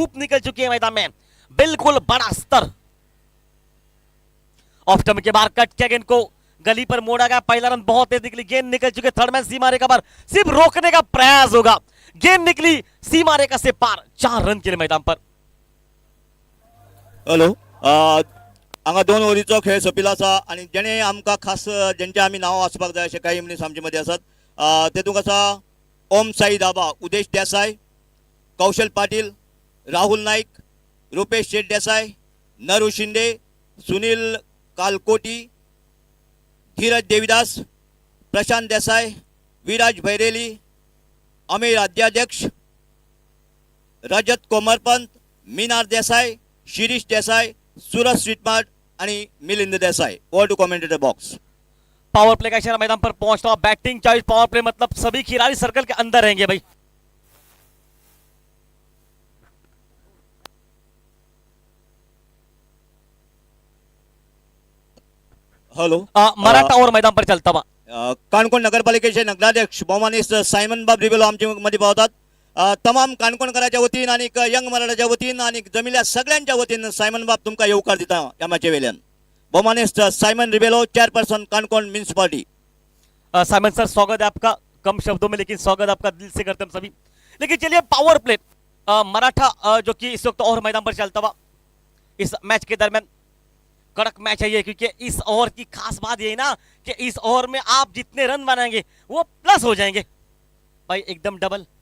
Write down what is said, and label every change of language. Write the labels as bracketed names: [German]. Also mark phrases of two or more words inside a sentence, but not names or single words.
[Hindi] धूप निकल चुकी है मैदान में, बिल्कुल बड़ा स्तर। [English] off term [Hindi] के बाहर कट किया गेंद को, गली पर मोड़ा गया, पहला रन बहुत तेज निकली, गेंद निकल चुके, [English] third man [Hindi] सीमा रेखा पर, सिर्फ रोकने का प्रयास होगा, गेंद निकली सीमा रेखा से पार, 4 रन के लिए मैदान पर। [Konkani] हॅलो, हांगा 2 ओव्हरीचो खेळ सोंपिल्लो आसा आनी जेणे आमकां खास जेंचे आमी नांव आसपाक जाय अशे काही मनीस आमचे मदीं आसात. तेतूंक आसा ओम साई दाबा, उदेश देसाय, कौशल पाटील, राहुल नाईक, रुपेश शेठ देसाय, नरू शिंदे, सुनील कालकोटी, धीरज देविदास, प्रशांत देसाय, विराज भैरेली, अमीर अध्याध्यक्ष, रजत कोमरपंत, मीनार देसाय, शिरीष देसाय, सूरज स्वीटमार्ट आणि मिलिंद देसाई. [English] Over to commentator box. power play [Hindi] का इशारा मैदान पर पहुंचता हुआ, [English] batting choice power play [Hindi] मतलब सभी खिलाड़ी सर्कल के अंदर रहेंगे भाई। हॅलो, मराठा और मैदान पर चलता हुआ, [Konkani] काणकोण नगरपालिकेचे नगराध्यक्ष बहुमानित सायमन बाब रिबेलो आमच्या मध्ये पावतात. तमाम काणकोणकरांच्या वतीन आणि यंग मराठाच्या वतीन आणि जमिल्ल्या सगळ्यांच्या वतीन सायमन बाब तुमकां येवकार दिता ह्या मॅचे वेल्यान. बहुमानित साइमन रिबेलो, चेयरपर्सन कानकोन म्युनिसिपालिटी. [Hindi] साइमन सर स्वागत है आपका, कम शब्दों में लेकिन स्वागत आपका दिल से करते हम सभी। लेकिन चलिए [English] power play [Hindi] मराठा जो कि इस वक्त और मैदान पर चलता हुआ इस मैच के दरमियान, कड़क मैच है ये, क्योंकि इस ओवर की खास बात यही ना कि इस ओवर में आप जितने रन बनाएंगे वो प्लस हो जाएंगे भाई, एकदम डबल।